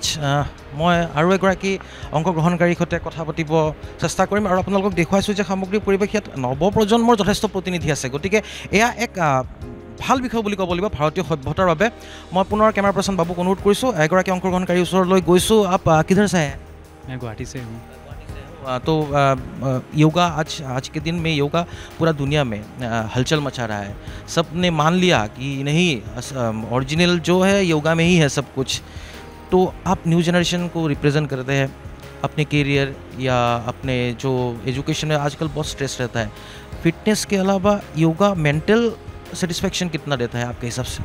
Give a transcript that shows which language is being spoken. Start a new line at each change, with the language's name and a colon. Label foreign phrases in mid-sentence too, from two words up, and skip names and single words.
Assamese: মই আৰু এগৰাকী অংশগ্ৰহণকাৰীৰ সৈতে কথা পাতিব চেষ্টা কৰিম আৰু আপোনালোকক দেখুৱাইছোঁ যে সামগ্ৰিক পৰিৱেশ ইয়াত নৱপ্ৰজন্মৰ যথেষ্ট প্ৰতিনিধি আছে। গতিকে এয়া এক ভাল বিষয় বুলি ক'ব লাগিব ভাৰতীয় সভ্যতাৰ বাবে। মই পুনৰ
English: camera person
Assamese: বাবুক অনুৰোধ কৰিছোঁ, এগৰাকী অংশগ্ৰহণকাৰীৰ ওচৰলৈ গৈছোঁ।
Hindi: किधर से? मैं गुवाहाटी से हूँ। तो योगा आज के दिन में योगा पूरा दुनिया में हलचल मचा रहा है। सब ने मान लिया कि नहीं, ओरिजिनल जो है योगा में ही है सब कुछ। तो आप
English: new generation
Hindi: को रिप्रेजेंट करते हैं, अपने करियर या अपने जो एजुकेशन में आजकल बहुत स्ट्रेस रहता है, फिटनेस के अलावा योगा
English: mental satisfaction
Hindi: कितना देता है आपके हिसाब से?